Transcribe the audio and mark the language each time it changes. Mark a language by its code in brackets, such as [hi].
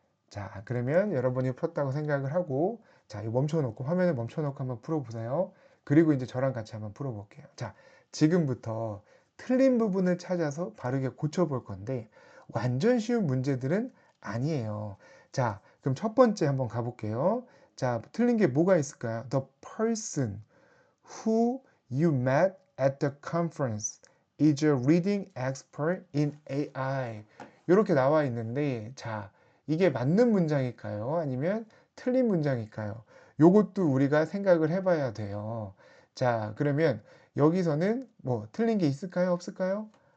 [ko] 자, 그러면 여러분이 풀었다고 생각을 하고 자, 이거 멈춰놓고 화면을 멈춰놓고 한번 풀어보세요. 그리고 이제 저랑 같이 한번 풀어볼게요. 자, 지금부터 틀린 부분을 찾아서 바르게 고쳐볼 건데 완전 쉬운 문제들은 아니에요. 자, 그럼 첫 번째 한번 가볼게요. 자, 틀린 게 뭐가 있을까요? [en] The person who you met at the conference is a reading expert in AI. [ko] 이렇게 나와 있는데, 자, 이게 맞는 문장일까요? 아니면 틀린 문장일까요? 요것도 우리가 생각을 해봐야 돼요. 자, 그러면 여기서는 뭐 틀린 게 있을까요? 없을까요?